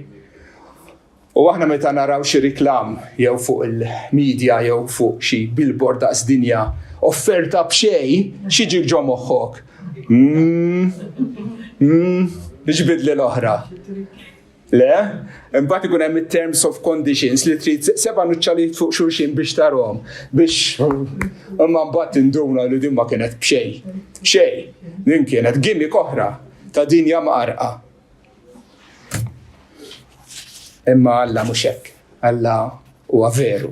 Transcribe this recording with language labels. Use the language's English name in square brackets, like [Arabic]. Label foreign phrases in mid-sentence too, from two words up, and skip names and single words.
[Maltese] U aħna meta naraw xi riklam jew fuq il-medja jew fuq xi billboard daqs dinja offerta b'xejn, x'jiġi ġo moħħok? Ġbidli l-oħra. Le? Imbagħad ikun hemm [English] terms of conditions [Maltese] li trid seba' nuċċalit fuq xulxin biex tarhom biex imma mbagħad induna li din ma kienet b'xejn. Xejn. Din kienet gimmick oħra ta' dinja maqarqa. Imma Alla mhux hekk. Alla huwa veru.